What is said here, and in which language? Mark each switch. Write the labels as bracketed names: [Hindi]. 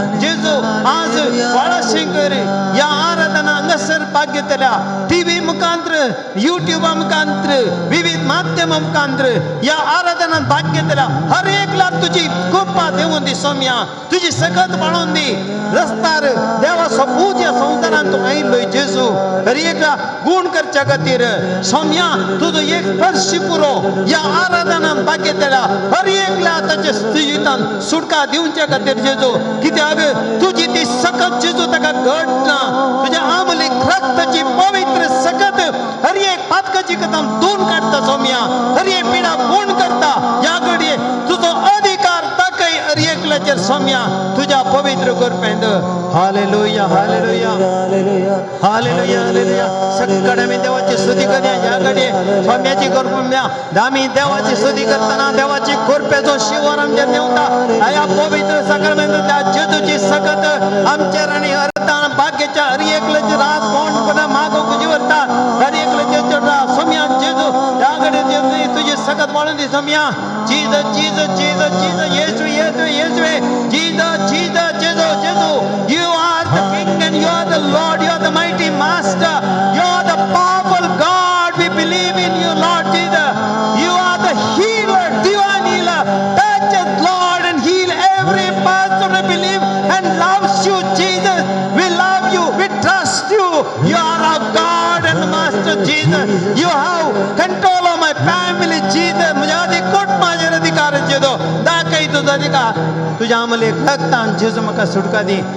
[Goan Konkani] जेजू आज वाळाशेंकर ह्या आराधना हांगासर भाग घेतल्या. टीव्ही मुखांतर युट्यूबा मुखांतर विविध माध्यमा मुखांतर ह्या आराधनांत भाग घेतल्या. हर एकला तुजी कृपा देवून दी. सोम्या तुजी सकत वाळून दी. रस्तार देवा सपूत ह्या संवसारांत तूं आयिल्लोय जेजू. हर एकला गुण करच्या खातीर सोम्या तुजो एक स्पर्श पुरो ह्या आराधनांत भाग घेतल्या. हर एकला ताच्या जिवितांत सुटका दिवच्या खातीर जेजू. कित्याक तुजी ती सकत जेजू ताका घडना. तुज्या आमलीक रक्ताची पवित्र सकत हर एक पातकाची कथां धुवन काडटा. सोम्या हर एक पिडा गुण करता. ह्या घडये तुजो अधिकार ताकय हर एकल्याचेर सोम्या तुज्या पवित्र कृपेंत. Hallelujah hallelujah hallelujah hallelujah. सगळे आमी देवाची स्तुती करया. ह्या घडये सोम्याची कृपा आमी देवाची स्तुती करतना देवाची कृपेचो शिवर आमचेर देंवता. ह्या पवित्र साक्रमेंतांतल्या जेजूची सकत आमचेर आनी अर्दान भाग्याच्या हर एकल्याचेर रात कोण मागोवंक जिवरता. हर एकल्याचेर सोम्या जेजू ह्या घडये तुजी सकत वाळून दी. Saumya Jesus Jesus Jesus Jesus येशू येशू येशूवे जीजस जीजस जेजू जेजू. [English] You are the King and you are the Lord. You are the mighty Master. You are the powerful God. We believe in you, Lord Jesus. You are the healer, divine healer. Touch us, Lord, and heal every person who believes and loves you, Jesus. We love you. We trust you. You are our God and Master, Jesus. You have control of my family, Jesus. [Goan Konkani] म्हज्या कुटुंबाचेर अधिकार जेजू. दाखय तुजो अधिकार. तुज्या आमलेक रक्तान जेजू म्हाका सुटका दी.